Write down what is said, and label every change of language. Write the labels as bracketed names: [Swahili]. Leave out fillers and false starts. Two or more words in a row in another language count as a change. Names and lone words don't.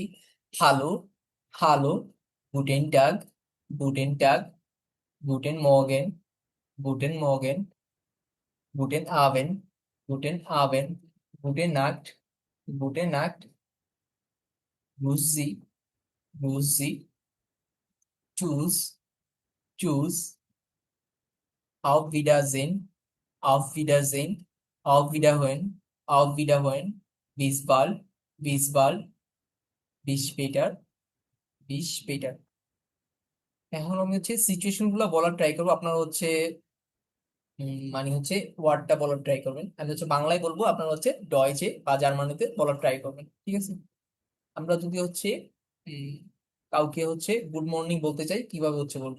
[German] Hallo, Hallo, Guten Tag, Guten Tag, Guten Morgen, Guten Morgen, Guten Abend, Guten Abend, Gute Nacht, Gute Nacht, Grüezi, Grüezi, Tschüss, Tschüss, auf Wiedersehen, auf Wiedersehen, auf Wiederhören, auf Wiederhören, bis bald, bis bald, bis später, bis später। [Bangla] এখন আমি হচ্ছে সিচুয়েশন গুলো বলার ট্রাই করবো, আপনারা হচ্ছে মানে হচ্ছে ওয়ার্ডটা বলার ট্রাই করবেন। আমি হচ্ছে বাংলায় বলবো, আপনারা হচ্ছে ডয়েচে বা জার্মানিতে বলার ট্রাই করবেন, ঠিক আছে? আমরা যদি হচ্ছে উম, কাউকে হচ্ছে [English] good morning [Bangla] বলতে চাই কিভাবে হচ্ছে বলবো?